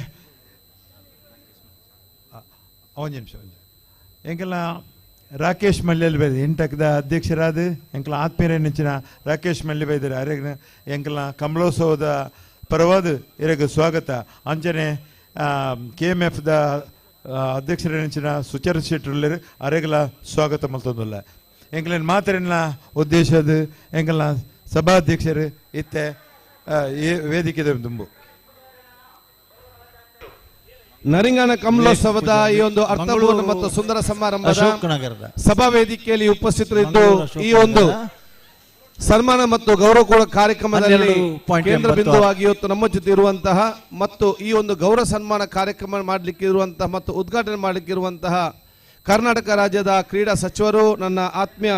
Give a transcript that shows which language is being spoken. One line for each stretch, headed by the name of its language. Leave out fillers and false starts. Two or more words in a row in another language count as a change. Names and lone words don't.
Tulu: ಒಂದು ನಿಮಿಷ ಎಂಗೆಲ್ಲ ರಾಕೇಶ್ ಮಲ್ಯಲ್ ಬೈದ ಇಂಟಕ್ದ ಅಧ್ಯಕ್ಷರಾದ ಎಂಕಲ ಆತ್ಮೀಯರ ನೆಚ್ಚಿನ ರಾಕೇಶ್ ಮಲ್ಯ ಬೈದರು ಅರೆಗ ಎಂಕಲ ಕಮಲೋತ್ಸವದ ಪರವಾದ ಇರಗ ಸ್ವಾಗತ ಅಂಚನೆ KMF ದ ಅಧ್ಯಕ್ಷರ ನೆಚ್ಚಿನ ಸುಚರ ಶೆಟ್ಟರು ಅರೆಗಲ ಸ್ವಾಗತ ಮಲ್ತೊಂದುಲ್ಲ ಎಂಕಲ ಮಾತರಿನ ಉದ್ದೇಶದ ಎಂಕಲ ಸಭಾಧ್ಯಕ್ಷರು ಇತ್ತೆ ವೇದಿಕೆ ತುಂಬು
Kannada: ನರಿಂಗಾನ ಕಮಲೋತ್ಸವದ ಈ ಒಂದು ಅರ್ಥಪೂರ್ಣ ಮತ್ತು ಸುಂದರ ಸಮಾರಂಭದ ಸಭಾ ವೇದಿಕೆಯಲ್ಲಿ ಉಪಸ್ಥಿತರಿದ್ದು ಈ ಒಂದು ಸನ್ಮಾನ ಮತ್ತು ಗೌರವ ಕೊಡುವ ಕಾರ್ಯಕ್ರಮದಲ್ಲಿ ಕೇಂದ್ರ ಬಿಂದುವಾಗಿ ಇವತ್ತು ನಮ್ಮ ಜೊತೆ ಇರುವಂತಹ ಮತ್ತು ಈ ಒಂದು ಗೌರವ ಸನ್ಮಾನ ಕಾರ್ಯಕ್ರಮ ಮಾಡಲಿಕ್ಕೆ ಇರುವಂತಹ ಮತ್ತು ಉದ್ಘಾಟನೆ ಮಾಡಲಿಕ್ಕೆ ಇರುವಂತಹ ಕರ್ನಾಟಕ ರಾಜ್ಯದ ಕ್ರೀಡಾ ಸಚಿವರು, ನನ್ನ ಆತ್ಮೀಯ